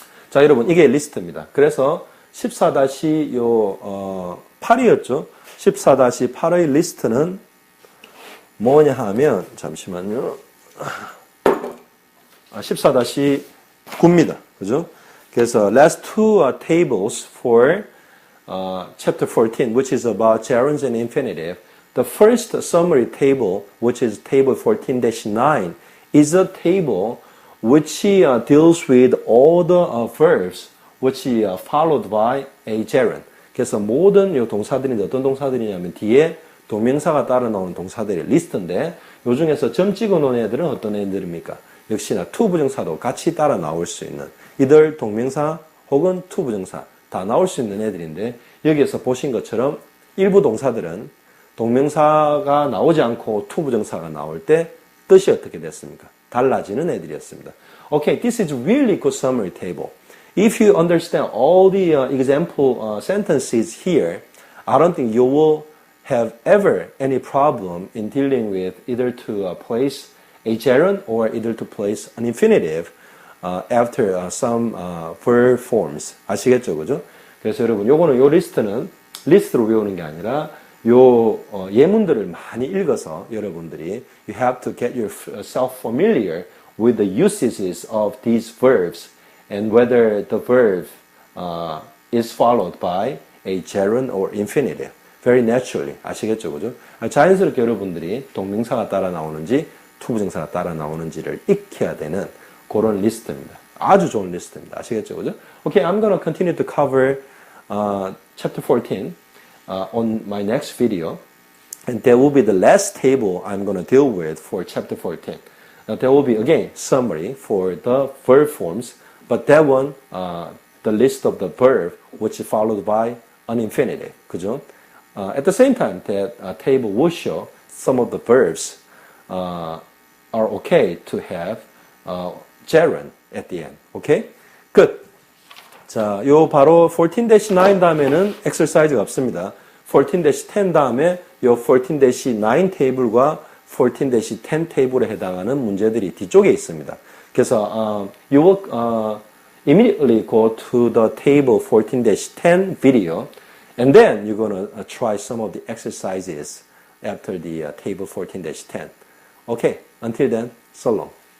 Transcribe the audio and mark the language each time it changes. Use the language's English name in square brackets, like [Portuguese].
[Korean] 자, 여러분 이게 리스트입니다. 그래서 14-8이었죠? 14-8의 리스트는 뭐냐 하면 잠시만요. 14-9입니다. 그죠? 그래서 [English] last two tables for chapter 14, which is about gerunds and infinitive. The first summary table, which is table 14-9, is a table which deals with all the verbs which followed by a gerund. [Korean] 그래서 모든 이 동사들인데 어떤 동사들이냐면 뒤에 동명사가 따라 나오는 동사들의 리스트인데 요 중에서 점 찍어 놓은 애들은 어떤 애들입니까? 역시나 to 부정사도 같이 따라 나올 수 있는 이들 동명사 혹은 to 부정사 다 나올 수 있는 애들인데 여기에서 보신 것처럼 일부 동사들은 동명사가 나오지 않고 to 부정사가 나올 때 뜻이 어떻게 됐습니까? 달라지는 애들이었습니다. [English] Okay, this is really good summary table. If you understand all the example sentences here, I don't think you will have ever any problem in dealing with either to place a gerund or either to place an infinitive after some verb forms. [Korean] 아시겠죠, 그죠? 그래서 여러분, 요거는 요 리스트는 리스트로 외우는 게 아니라 요 예문들을 많이 읽어서 여러분들이 [English] you have to get yourself familiar with the usages of these verbs and whether the verb is followed by a gerund or infinitive. Very naturally. [Korean] 아시겠죠, 그죠? 자연스럽게 여러분들이 동명사가 따라 나오는지 투부정사가 따라 나오는지를 익혀야 되는 그런 리스트입니다. 아주 좋은 리스트입니다. 아시겠죠, 그죠? [English] Okay, I'm going to continue to cover chapter 14 on my next video. And that will be the last table I'm going to deal with for chapter 14. Now, there will be, again, summary for the verb forms, but that one, the list of the verb, which is followed by an infinitive. [Korean] 그죠? [English] At the same time, that table will show some of the verbs are okay to have gerund at the end. Okay? Good. [Korean] 자, 요 바로 14-9 다음에는 exercise가 없습니다. 14-10 다음에 이 14-9 테이블과 14-10 테이블에 해당하는 문제들이 뒤쪽에 있습니다. 그래서 [English] you will immediately go to the table 14-10 video, and then you're going to try some of the exercises after the table 14-10. Okay, until then, so long.